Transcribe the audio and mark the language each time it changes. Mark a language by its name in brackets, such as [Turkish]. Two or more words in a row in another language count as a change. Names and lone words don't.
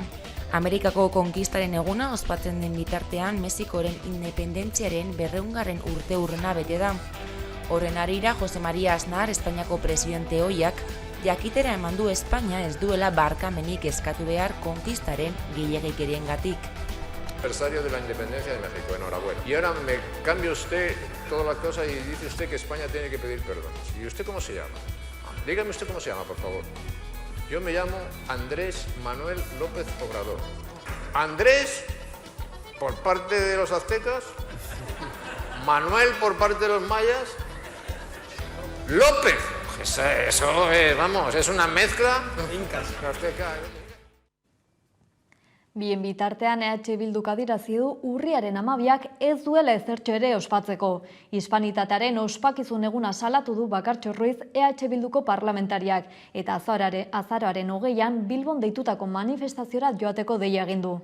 [Basque] Amerikako konkistaren eguna ospatzen den bitartean Mexikoren independentziaren 200. urte urrena bete da. Horren harira, Jose María Aznar, Espainiako presidente ohiak, jakitera eman du Espainia ez duela barkamenik eskatu behar konkistaren gehiegikeriengatik. [Spanish] Aniversario de la independencia de México, enhorabuena. Y ahora me cambia usted toda la cosa y dice usted que España tiene que pedir perdón. ¿Y usted cómo se llama? Dígame usted cómo se llama, por favor. Yo me llamo Andrés Manuel López Obrador. Andrés, por parte de los aztecas. Manuel, por parte de los mayas. López. Eso es, vamos, es una mezcla. Incas. [Basque] Bien bitartean Bilduk adierazi du urriaren 12ak ez duela ezertxo ere ospatzeko. Hispanitatearen ospakizun eguna salatu du Bakartxo Ruiz Bilduko parlamentariak eta azaroaren 20an Bilbon deitutako manifestaziora joateko deia egin du.